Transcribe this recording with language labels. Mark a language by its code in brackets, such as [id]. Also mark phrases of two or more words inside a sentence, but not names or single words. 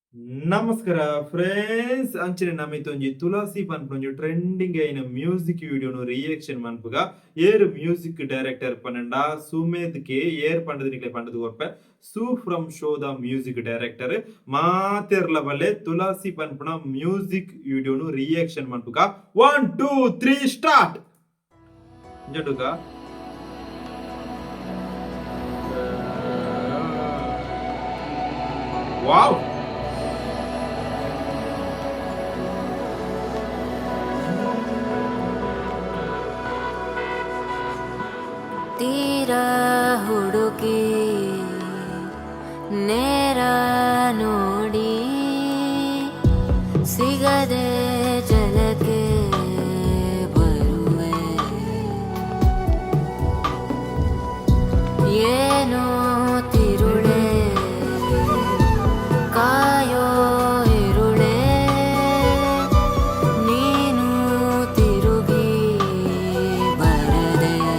[tcy] ನಮಸ್ಕಾರ ಫ್ರೆಂಡ್ಸ್ ಅಂಚನೆ ನಮಿತೊಂಜಿ ತುಳಸಿ ಪನ್ಪುನೊಂಜಿ ಟ್ರೆಂಡಿಂಗ್ ಐನ [en] music videonu reaction [tcy] ಮನ್ಪುಗ ಏರ್ [en] music director [tcy] ಪನ್ನಂಡ ಸುಮೇಧ್ ಕೆ ಏರ್ ಪಂಡದ ನಿಕ್ಲೆ ಪಂಡದು ಕೊರ್ಪೆ ಸೂ ಫ್ರಮ್ ಶೋ ದ [en] music director [tcy] ಮಾತೆರ್ಲ ಬಲ್ಲೆ ತುಳಸಿ ಪನ್ಪುನ [en] music videonu reaction [tcy] ಮನ್ಪುಗ 1 2 3 ಸ್ಟಾರ್ಟ್ ಜಡುಗ ವಾವ್ [kn] ತೀರ ಹುಡುಕಿ ನೇರ ನೋಡಿ ಸಿಗದೆ ಜಲಕ್ಕೆ ಬರುವೆ ಏನೋ ತಿರುಳೆ ಕಾಯೋ ಇರುಳೆ ನೀನು ತಿರುಗಿ ಬರದೆ